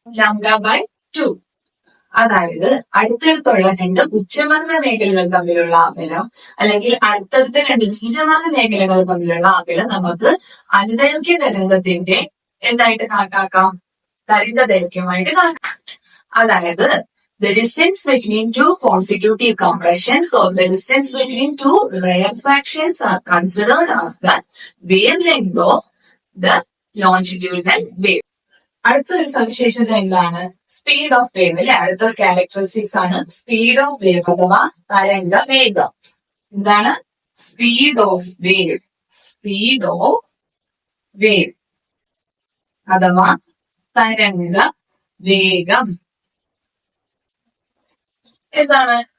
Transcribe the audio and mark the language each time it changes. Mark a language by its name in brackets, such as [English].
[English] Lambda by 2. [Malayalam] അതായത് അടുത്തടുത്തുള്ള രണ്ട് ഉച്ചമർദ്ദ മേഖലകൾ തമ്മിലുള്ള അകലം അല്ലെങ്കിൽ അടുത്തടുത്ത രണ്ട് നീചമർദ്ദ മേഖലകൾ തമ്മിലുള്ള അകലം നമുക്ക് അനുദൈർഘ്യ തരംഗത്തിന്റെ എന്തായിട്ട് കണക്കാക്കാം? തരംഗ ദൈർഘ്യമായിട്ട് കണക്കാക്കാം. അതായത് [English] the distance between two consecutive compressions or the distance between two rarefactions are considered as the wavelength of the longitudinal wave. [Malayalam] അടുത്തൊരു സവിശേഷത എന്താണ്? സ്പീഡ് ഓഫ് വേവ് അല്ലെ? അടുത്തൊരു ക്യാരക്ടറിസ്റ്റിക്സ് ആണ് സ്പീഡ് ഓഫ് വേവ് അഥവാ തരംഗ വേഗം. എന്താണ്? Speed of wave. Speed of wave അഥവാ തരംഗ വേഗം എന്താണ്?